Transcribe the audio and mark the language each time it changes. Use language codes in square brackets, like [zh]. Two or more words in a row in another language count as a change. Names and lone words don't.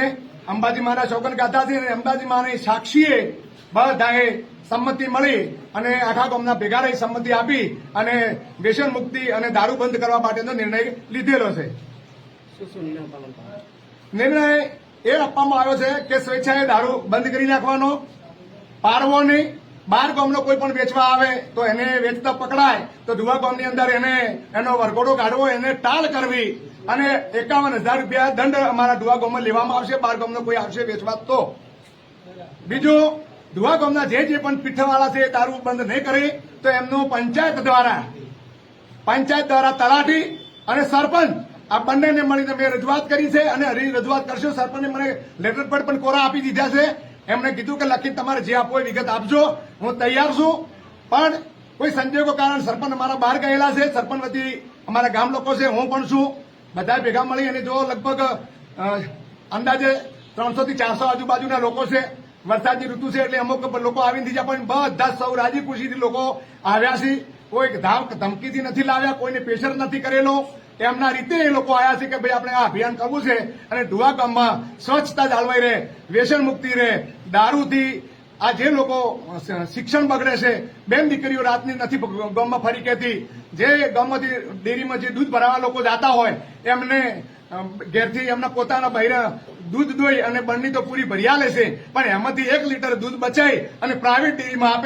[gu] અંબાજી માના સોગંદ ગાધા છે અને અંબાજી માની સાક્ષીએ બધાએ સંમતિ મળી અને આખા ગામના ભેગા રહી સંમતિ આપી અને વ્યસન મુક્તિ અને દારૂ બંધ કરવા માટેનો નિર્ણય લીધેલો છે। નિર્ણય એ આપવામાં આવ્યો છે કે સ્વેચ્છાએ દારૂ બંધ કરી નાખવાનો, પાડવો નહીં। 12 ગામનો કોઈ પણ વેચવા આવે તો એને વેચતા પકડાય તો ઢુવા ગામની અંદર એને એનો વરઘોડો કાઢવો, એને ટાળ કરવી અને 51,000 રૂપિયા દંડ અમારા ઢુવા ગામમાં લેવામાં આવશે। 12 ગામનો કોઈ આવશે વેચવા તો। બીજો ઢુવા ગામના જે પણ પીઠવાળા છે દારૂ બંધ નહીં કરે તો એમનો પંચાયત દ્વારા તલાટી અને સરપંચ આ બંનેને મળીને મૈં રજૂઆત કરી છે અને હરી રજૂઆત કરશો। સરપંચે મને લેટર પેડ પણ કોરા આપી દીધા છે। એમણે કીધું કે લખી તમારે જે આપો વિગત આપજો, હું તૈયાર છું। પણ કોઈ સંજોગો કારણ સરપંચ અમારા બહાર ગયેલા છે। સરપંચ વતી અમારા ગામ લોકો છે, હું પણ છું। બધાએ ભેગા મળી અને જો લગભગ અંદાજે 300 થી 400 આજુબાજુના લોકો છે। વરસાદની ઋતુ છે એટલે અમુક લોકો આવીને બીજા પણ બધા સૌ રાજી ખુશીથી લોકો આવ્યા છે। કોઈ ધાક ધમકીથી નથી લાવ્યા, કોઈને પ્રેશર નથી કરેલો। એમના રીતે એ લોકો આવ્યા છે કે ભાઈ આપણે આ અભિયાન કરવું છે અને ઢુવા ગામમાં સ્વચ્છતા જાળવાઈ રહે, વ્યસન મુક્તિ રહે, દારૂથી આ જે લોકો શિક્ષણ બગડે છે, બેન દીકરીઓ રાતની નથી ગામમાં ફરી કહેતી, જે ગામમાંથી ડેરીમાં જે દૂધ ભરાવા લોકો જતા હોય એમને ઘેરથી એમના પોતાના બહેરા દૂધ દોઈ અને બરની તો પૂરી ભર્યા લેશે, પણ એમાંથી 1 લીટર दूध બચાઈ અને પ્રાઇવેટ ડેરીમાં આપે।